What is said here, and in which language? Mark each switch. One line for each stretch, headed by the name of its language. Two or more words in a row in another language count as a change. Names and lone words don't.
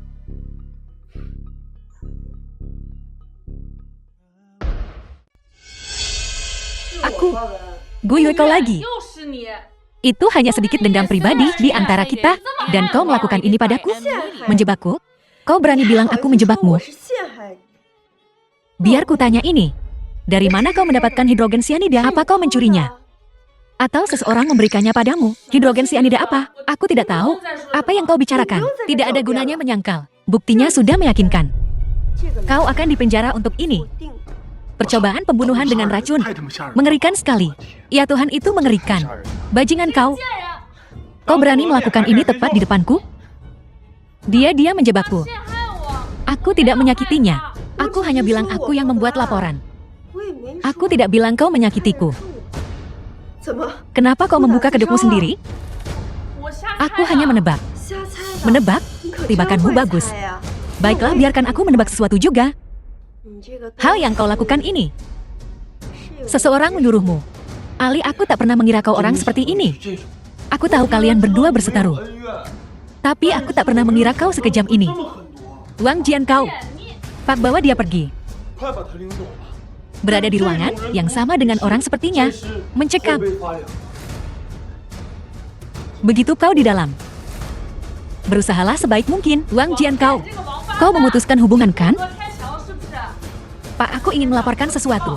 Indonesian: Aku. Guyo kau lagi. Itu hanya sedikit dendam pribadi di antara kita, dan kau melakukan ini padaku? Menjebakku? Kau berani bilang aku menjebakmu?
Chinese: 我是陷害你。
Indonesian: Biar ku tanya ini. Dari mana kau mendapatkan hidrogen cyanida? Apa kau mencurinya? Atau seseorang memberikannya padamu? Hidrogen cyanida apa? Aku tidak tahu. Apa yang kau bicarakan? Tidak ada gunanya menyangkal. Buktinya sudah meyakinkan.
Chinese: 这个
Indonesian: Kau akan dipenjara untuk ini.
Chinese: 否定的。
Indonesian: Percobaan pembunuhan dengan racun.
Chinese: 太他妈吓人了！
Indonesian: Mengerikan sekali. Ya Tuhan, itu mengerikan.
Chinese: 吓人！
Indonesian: Bajingan kau. Kau berani melakukan ini tepat di depanku? Dia menjebakku. Aku tidak menyakitinya. Aku hanya bilang aku yang membuat laporan.
Chinese: 我也没说
Indonesian: Aku tidak bilang kau menyakitiku.
Chinese: 怎么
Indonesian: Kenapa kau membuka kedokmu sendiri? Aku hanya menebak.
Chinese: 瞎猜的？
Indonesian: Menebak?
Chinese: 你可真
Indonesian: Tebakanmu
Chinese: 会
Indonesian: bagus.
Chinese: 猜呀！
Indonesian: Baiklah, biarkan aku menebak sesuatu juga.
Chinese: 你这个
Indonesian: Hal yang kau lakukan ini.
Chinese: 是有
Indonesian: Seseorang menyuruhmu. Ali, aku tak pernah mengira kau orang seperti ini. Aku tahu kalian berdua berseteru. Tapi aku tak pernah mengira kau sekejam ini. Wang Jian kau. Pak, bawa dia pergi.
Chinese: 快把他领走吧！
Indonesian: Berada di ruangan yang sama dengan orang sepertinya. Mencekam.
Chinese: 被发扬。
Indonesian: Begitu kau di dalam. Berusahalah sebaik mungkin, Wang Jian kau. Kau memutuskan hubungan kan? Pak, aku ingin melaporkan sesuatu.